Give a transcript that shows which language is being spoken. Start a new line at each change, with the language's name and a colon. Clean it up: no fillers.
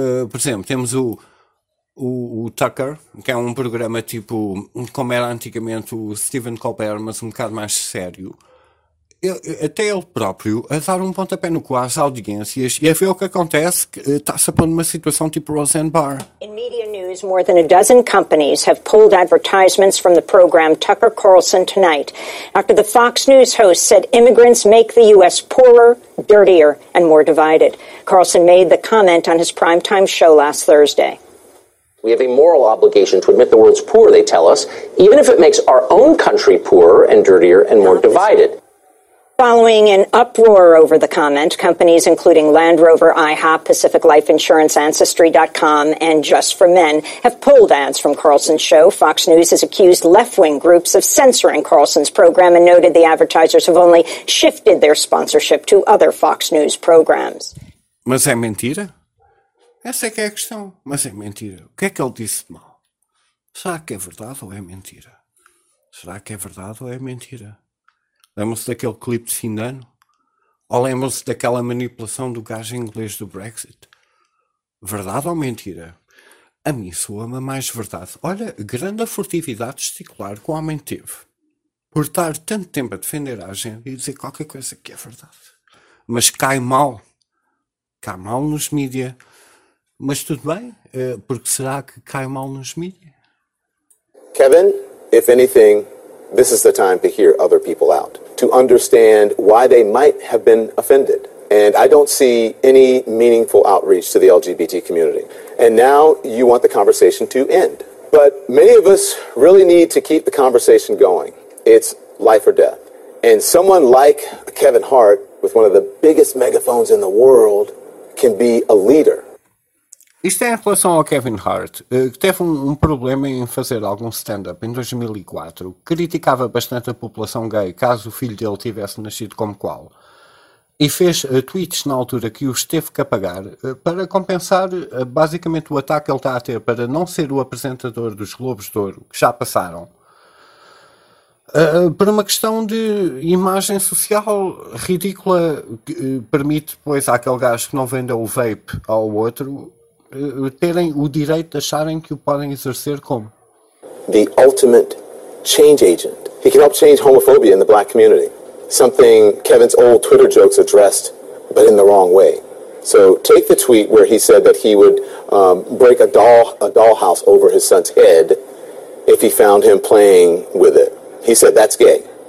Portuguese: Por exemplo, temos o Tucker, que é um programa tipo, como era antigamente o Stephen Colbert, mas um bocado mais sério. Até ele próprio a dar um pontapé no cu às audiências e a ver o que acontece, que está-se a pôr numa situação tipo Roseanne Barr.
English: In media news, more than a dozen companies have pulled advertisements from the program Tucker Carlson Tonight after the Fox News host said immigrants make the U.S. poorer, dirtier and more divided. Carlson made the comment on his primetime show last Thursday. We have a moral obligation to admit the world's poor, they tell us, even if it makes our own country poorer and dirtier and more divided. Following an uproar over the comment, companies including Land Rover, IHOP, Pacific Life Insurance, Ancestry.com, and Just for Men have pulled ads from Carlson's show. Fox News has accused left-wing groups of censoring Carlson's program and noted the advertisers have only shifted their sponsorship to other Fox News programs.
Portuguese: Mas é mentira? Essa é que é a questão. Mas é mentira. O que é que ele disse de mal? Será que é verdade ou é mentira? Será que é verdade ou é mentira? Lembram-se daquele clipe de fim de ano? Ou lembram-se daquela manipulação do gajo inglês do Brexit? Verdade ou mentira? A mim soa-me mais verdade. Olha, grande a furtividade testicular que o homem teve. Por estar tanto tempo a defender a agenda e dizer qualquer coisa que é verdade. Mas cai mal. Cai mal nos mídia. Mas tudo bem, porque será que cai mal nos mídia?
English: Kevin, if anything, this is the time to hear other people out, to understand why they might have been offended. And I don't see any meaningful outreach to the LGBT community. And now you want the conversation to end. But many of us really need to keep the conversation going. It's life or death. And someone like Kevin Hart, with one of the biggest megaphones in the world, can be a leader.
Portuguese: Isto é em relação ao Kevin Hart, que teve um problema em fazer algum stand-up em 2004, criticava bastante a população gay caso o filho dele tivesse nascido como qual, e fez tweets na altura que os teve que apagar para compensar basicamente o ataque que ele está a ter para não ser o apresentador dos Globos de Ouro, que já passaram, por uma questão de imagem social ridícula que permite, pois, àquele gajo que não venda o vape ao outro terem o direito de acharem que o podem exercer como
English: the ultimate change agent. He can help change homophobia in the black community, something Kevin's old Twitter jokes addressed, but in the wrong way. So take the tweet where he said that he would break a dollhouse over his son's head if he found him playing with it. He said, that's gay.